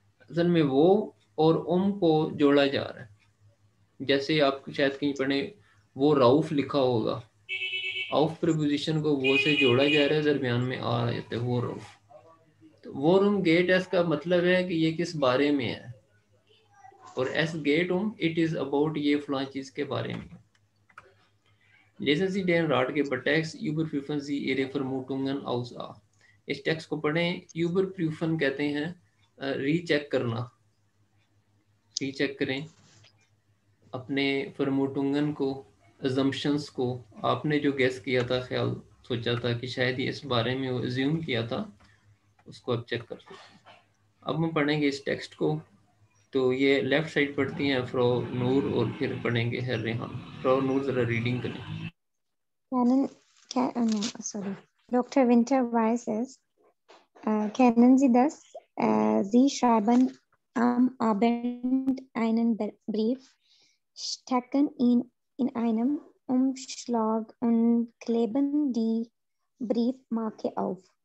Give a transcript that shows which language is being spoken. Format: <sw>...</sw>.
<hi>असल में वो और को जोड़ा जा रहा है। जैसे आप शायद कहीं पढ़े, वो राउफ लिखा होगा, आउफ प्रीपोजिशन को वो से जोड़ा जा रहा है, दरमियान में आ जाता है वो राउफ। तो</hi> <de>वो रूम गेट एस</de> <hi>का मतलब है कि ये किस बारे में है, और</hi> <de>एस गेट</de> <en>it is about</en> <hi>ये फलां चीज के बारे में।</hi> <de>Lesen Sie den Ratgeber-Text, überprüfen Sie Ihre Vermutungen aus A।</de> <hi>इस टेक्स्ट को पढ़ें। यूबरप्रूफन कहते हैं रीचेक करना, रीचेक करें अपने फरमूटुंगन को, अजम्पशंस को। आपने जो गेस किया था, ख्याल सोचा था कि शायद ये इस बारे में एज्यूम किया था, उसको आप चेक कर सकते हैं। अब हम पढ़ेंगे इस टेक्स्ट को। तो ये लेफ्ट साइड पढ़ती हैं फ्रो नूर, और फिर पढ़ेंगे है रेहान। फ्रो नूर ज़रा रीडिंग करें।</hi> <en>No, sorry. Dr.</en> <de>Winter Weiss says, kennen Sie das? Sie schreiben am Abend einen Brief, stecken ihn in einem Umschlag und kleben die Briefmarke auf.</de>